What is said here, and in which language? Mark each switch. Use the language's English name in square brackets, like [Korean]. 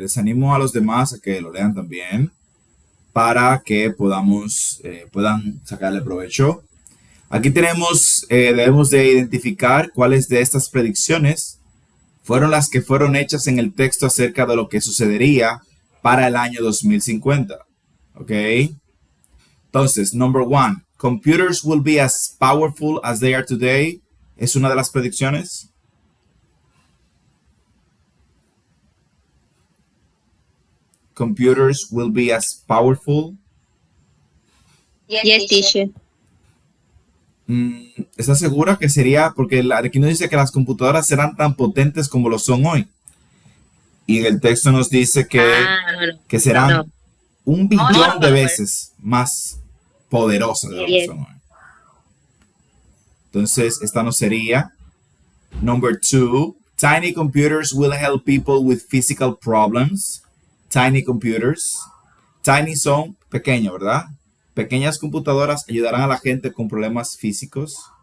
[Spanish] Les animo a los demás a que lo lean también para que puedan sacarle provecho. Aquí debemos de identificar cuáles de estas predicciones fueron las que fueron hechas en el texto acerca de lo que sucedería para el año 2050. ¿Ok? Entonces, [English] number 1, computers will be as powerful as they are today. [Spanish] ¿Es una de las predicciones? [English] Computers will be as powerful. Yes, teacher. [Spanish] ¿Estás segura que sería? Porque aquí nos dice que las computadoras serán tan potentes como lo son hoy. Y en el texto nos dice que serán 1 billón de veces más poderosas de lo que son hoy. Entonces, esta no sería. [English] Number 2, tiny computers will help people with physical problems. Tiny computers. [Spanish] Tiny son pequeños, ¿verdad? Pequeñas computadoras ayudarán a la gente con problemas físicos.